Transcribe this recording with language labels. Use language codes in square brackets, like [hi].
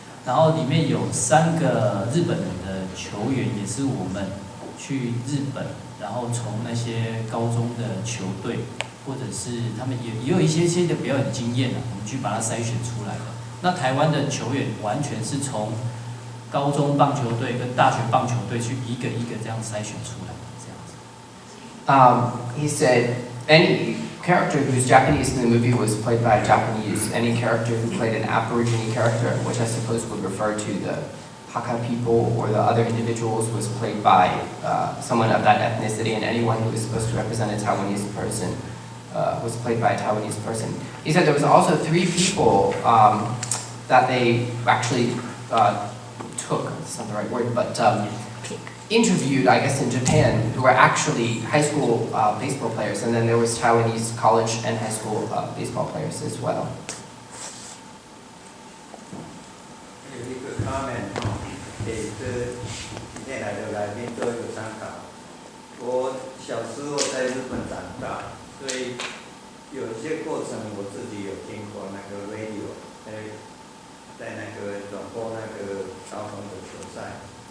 [zh] 然后里面有3个日本人的球员，也是我们去日本，然后从那些高中的球队。或者是他们也有一些的表演经验我们去把它筛选出来的。那台湾的球员完全是从高中棒球队跟大学棒球队去一个一个这样筛选出来的，这样子。 [en] He said any character who's Japanese in the movie was played by a Japanese. Any character who played an Aborigine character, which I suppose would refer to the Hakka people or the other individuals, was played by someone of that ethnicity, and anyone who was supposed to represent a Taiwanese person. Was played by a Taiwanese person. He said there was also 3 people that they actually took, that's not the right word, but interviewed, I guess, in Japan, who were actually high school baseball players, and then there was Taiwanese college and high school baseball players as well. [zh] 有一个 comment 给这今天来的来宾做一个参考。我小时候在日本长大。所以有些过程我自己有听过那个 radio， 在那个转播那个高中的球赛。